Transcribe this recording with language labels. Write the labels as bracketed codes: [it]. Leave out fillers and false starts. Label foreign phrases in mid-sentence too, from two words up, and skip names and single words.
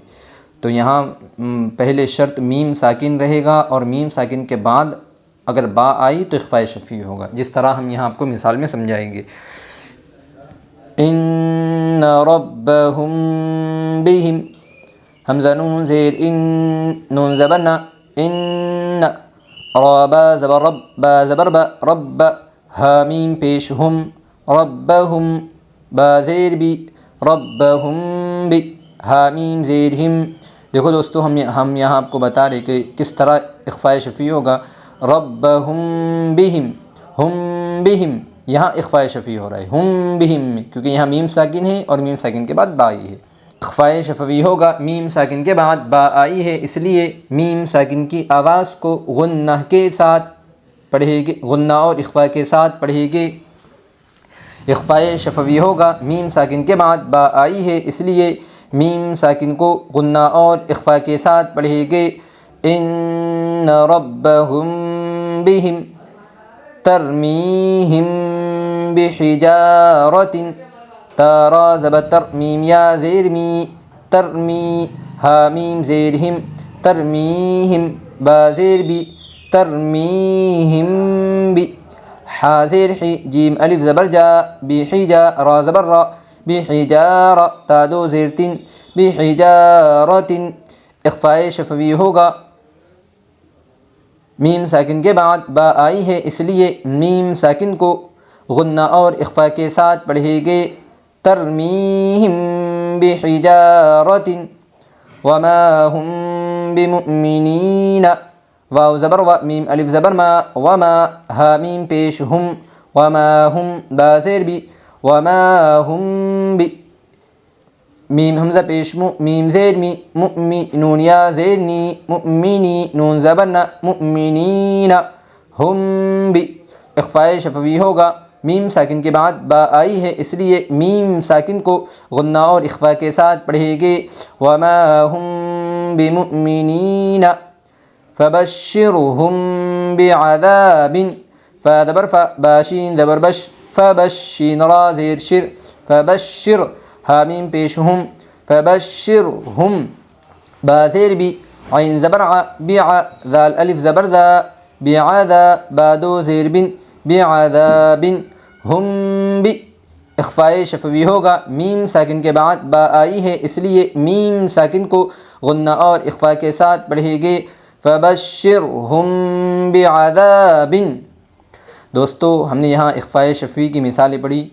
[ur] تو یہاں پہلے شرط میم ساکن رہے گا، اور میم ساکن کے بعد اگر با آئی تو اخفاء شفوی ہوگا، جس طرح ہم یہاں آپ کو مثال میں سمجھائیں گے۔ [ar] ان ربهم بهم، [ur] حمزہ نون زیر ان، نون زبر نا، ان، را با زبر رب، با زبر با رب، ہا میم پیش ہم، ربهم، با زیر بی، ربهم بی، ہا میم زیر ہم۔ دیکھو دوستو، ہم یہاں آپ کو بتا رہے کہ کس طرح اخفاء شفوی ہوگا۔ [ar] ربهم بهم، ہم بهم، [ur] یہاں اخفاء شفوی ہو رہا ہے [ar] ہم بهم [ur] میں، کیونکہ یہاں میم ساکن ہے اور میم ساکن کے بعد با آئی ہے۔ اخفاء شفوی ہوگا، میم ساکن کے بعد با آئی ہے، اس لیے میم ساکن کی آواز کو غنہ کے ساتھ پڑھے گے، غنہ اور اخفاء کے ساتھ پڑھے گے۔ اخفاء شفوی ہوگا، میم ساکن کے بعد با آئی ہے، اس لیے میم ساکن کو غنہ اور اخفاء کے ساتھ پڑھے گے۔ [ar] ان ربهم بهم ترمیہم بحجارۃ، [ur] تارا زبر تر، میم یا زیر می، ترمی، ہا میم زیر ہم، ترمیہم، با زیر بی، ترمیہم بی، حا زیر حی، جیم الف زبر جا، بی حجا، را زبر را، بحجارہ، تا دو زیر تن، [ar] بحجارۃ۔ [ur] اخفاء شفوی ہوگا، میم ساکن کے بعد با آئی ہے، اس لیے میم ساکن کو غنہ اور اخفاء کے ساتھ پڑھے گے۔ [ar] ترمیہم بحجارۃ وما ہم بمؤمنین، [ur] واو زبر و، میم الف زبر ما، وما، ہا میم پیش ہم، وما ہم، با زیر بی، وما ہم بی، میم حمزہ پیش مو، میم زیر می، مؤمی، نون یا زیر نی، مؤمنی، نون زبر نا، مؤمنین، ہم بی۔ اخفاء شفوی ہوگا، میم ساکن کے بعد با آئی ہے، اس لیے میم ساکن کو غنہ اور اخفاء کے ساتھ پڑھے گے۔ [ar] وما ہم بمؤمنین فبشرہم بعذاب، [ur] فا زبر فا، با شین زبر بش، فبشین، را زیر شر، فبشر، ہا میم پیش ہم، فبشرہم، با زیر بی، عین زبر ع، بیع، ذال الف زبر ذا، بعذا، با دو زیر بن، بعذاب، ہم بی۔ اخفاء شفوی ہوگا، میم ساکن کے بعد با آئی ہے، اس لیے میم ساکن کو غنہ اور اخفاء کے ساتھ پڑھے گے۔ [ar] فبشرہم بعذاب۔ [ur] دوستو، ہم نے یہاں اخفاء شفوی کی مثالیں پڑھی۔